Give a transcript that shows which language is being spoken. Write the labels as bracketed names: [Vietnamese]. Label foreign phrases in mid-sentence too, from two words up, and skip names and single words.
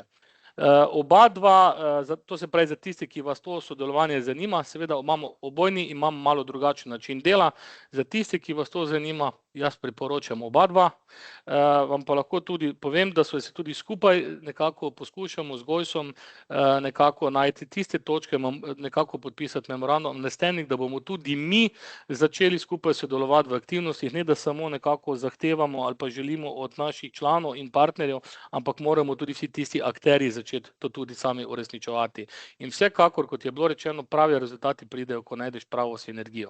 [Slovenian] Oba dva, to se pravi za tisti, ki vas to sodelovanje zanima, seveda imam malo drugačen način dela, za tisti, ki vas to zanima, jaz priporočam oba dva, vam pa lahko tudi povem, da so se tudi skupaj nekako poskušamo z Gojsom nekako najti tiste točke, nekako podpisati [English] memorandum of understanding, [Slovenian] da bomo tudi mi začeli skupaj sodelovati v aktivnostih, ne da samo nekako zahtevamo ali pa želimo od naših članov in partnerjev, ampak moramo tudi vsi tisti akterji začeti to tudi sami uresničevati. In vsekakor, kot je bilo rečeno, pravi rezultati pridejo, ko najdeš pravo sinergijo.